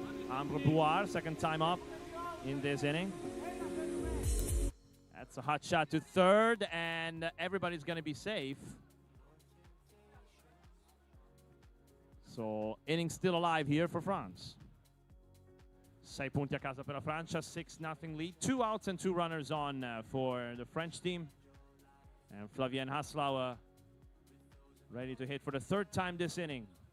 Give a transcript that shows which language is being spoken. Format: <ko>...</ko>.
<en>Ambre Bouard, second time up in this inning. That's a hot shot to third, and everybody's going to be safe. So inning still alive here for France.</en> <it>6 punti a casa per la Francia, 6-0 lead.</it> <en>2 outs and 2 runners on for the French team. And Flavien Haslauer ready to hit for the 3rd time this inning.</en>